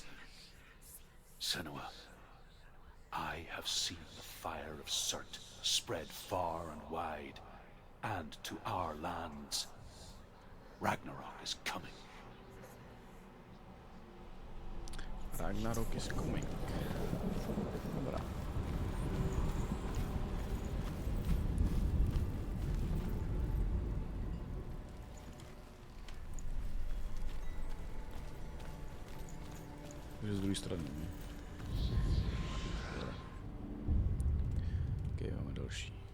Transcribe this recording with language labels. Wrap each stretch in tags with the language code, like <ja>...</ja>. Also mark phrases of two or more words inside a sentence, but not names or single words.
<en>Senua, I have seen the fire of Surt spread far and wide, and to our lands. Ragnarok is coming. Ragnarok is coming.</en> <cs>Dobrá. Takže z druhé strany, ne? Ok, máme další.</cs>